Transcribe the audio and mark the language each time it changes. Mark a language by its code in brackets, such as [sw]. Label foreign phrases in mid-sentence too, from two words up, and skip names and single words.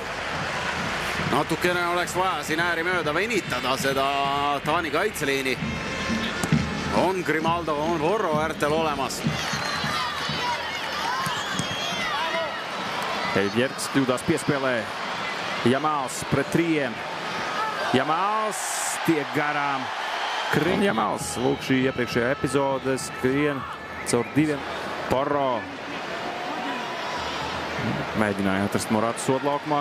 [et] Natukene oleks vaja siin ääri mööda venitada seda Taani kaitseliini. On Grimaldo, on Porro äärtel olemas. [lv] Jerks kļūdās piespēlē. Jamāls pret 3. Jamāls tiek garām. Krien Jamāls. Lūk, šī iepriekšējā epizode skrien caur 2. Porro. Mēģināja atrast Moratu sodlaukumā.